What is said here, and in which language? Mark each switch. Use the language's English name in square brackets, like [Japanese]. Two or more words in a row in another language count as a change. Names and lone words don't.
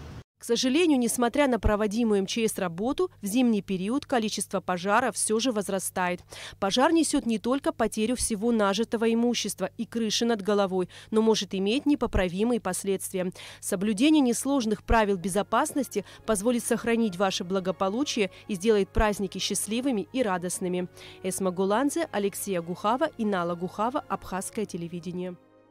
[Russian] К сожалению, несмотря на проводимую МЧС работу, в зимний период количество пожаров все же возрастает. Пожар несет не только потерю всего нажитого имущества и крыши над головой, но может иметь непоправимые последствия. Соблюдение несложных правил безопасности позволит сохранить ваше благополучие и сделает праздники счастливыми и радостными. Эсма Гуланзе, Алексей Агухава и Нала Гухава, Абхазское телевидение.